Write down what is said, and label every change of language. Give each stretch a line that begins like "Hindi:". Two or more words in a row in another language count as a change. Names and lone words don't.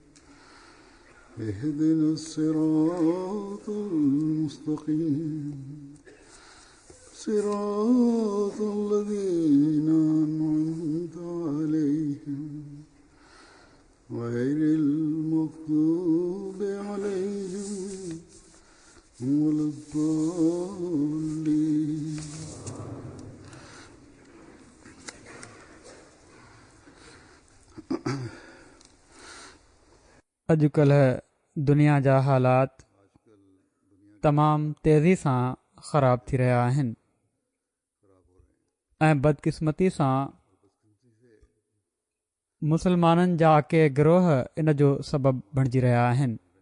Arabic: اهدنا الصراط المستقيم صراط الذين أنعمت عليهم غير المغضوب عليهم ولا الضالين
Sindhi: अॼुकल्ह दुनिया जा हालात तमामु तेज़ी सां ख़राब थी रहिया आहिनि ऐं बदकिस्मती सां मुसलमाननि जा के गिरोह इन जो सबबु बणिजी रहिया आहिनि।